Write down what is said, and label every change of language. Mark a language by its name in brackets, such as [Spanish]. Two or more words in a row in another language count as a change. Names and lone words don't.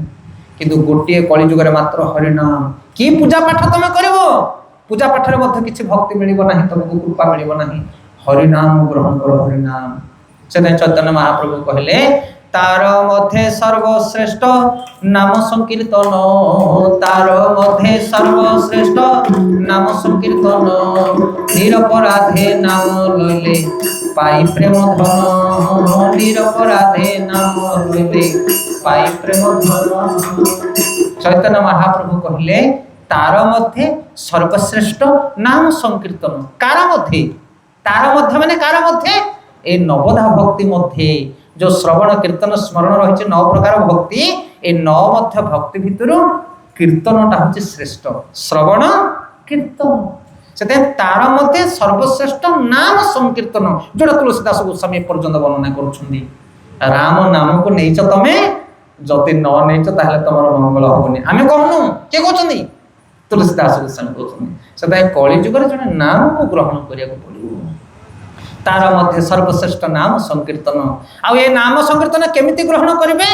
[Odia] କିନ୍ତୁ ଗୋଟିଏ କଳିଯୁଗରେ ମାତ୍ର ହରିନାମ। କି ପୂଜା ପାଠ ତମେ କରିବ? ପୂଜା ପାଠରେ ମଧ୍ୟ କିଛି ଭକ୍ତି ମିଳିବ ନାହିଁ, ତମକୁ କୃପା ମିଳିବ ନାହିଁ। ହରିନାମ ଗ୍ରହଣ କର, ହରିନାମ। ସେଥିପାଇଁ ଚୈତନ୍ୟ ମହାପ୍ରଭୁ କହିଲେ, ତାର ମଧ୍ୟରେ ସର୍ବଶ୍ରେଷ୍ଠ ନାମ ସଂକୀର୍ତ୍ତନ, ତାର ମଧ୍ୟରେ ସର୍ବଶ୍ରେଷ୍ଠ [Bangla] নাম সংকীর্তন, নিরপরাধে নাম লইলে পাই প্রেম ধন, নিরপরাধে নাম লইলে পাই প্রেম ধন। চৈতন্য মহাপ্রভু কহিলে তার মধ্যে সর্বশ্রেষ্ঠ নাম সংকীর্তন। কার মধ্যে? তার মধ্যে মানে কার মধ্যে? এই নবধা ভক্তি মধ্যে যে শ্রবণ কীর্তন স্মরণ রয়েছে 9 প্রকার ভক্তি, এই 9 মধ্য ভক্তি ভিতর কীর্তনটা হচ্ছে শ্রেষ্ঠ। শ্রবণ কীর্তন, সেটা তার মধ্যে সর্বশ্রেষ্ঠ নাম সংকীর্তন, যেটা তুলসীদাস গোস্বামী পর্যন্ত বর্ণনা করছেন। [Odia] রাম নামକୁ ନେଇଛ ତମେ, ଯଦି ନ ନେଇଛ ତାହେଲେ ତମର ମଙ୍ଗଳ ହବନି। ଆମେ କହୁନୁ, କିଏ କହୁଛନ୍ତି? ତୁଳସୀଦାସ ଗୋସ୍ୱାମୀ କହୁଛନ୍ତି। ସେଟା କଳି ଯୁଗରେ ଜଣେ ନାମକୁ ଗ୍ରହଣ କରିବାକୁ ପଡ଼ିବ। ତାର ମଧ୍ୟ ସର୍ବଶ୍ରେଷ୍ଠ ନାମ ସଂକୀର୍ତ୍ତନ। ଆଉ ଏ ନାମ ସଂକୀର୍ତ୍ତନ କେମିତି ଗ୍ରହଣ କରିବେ?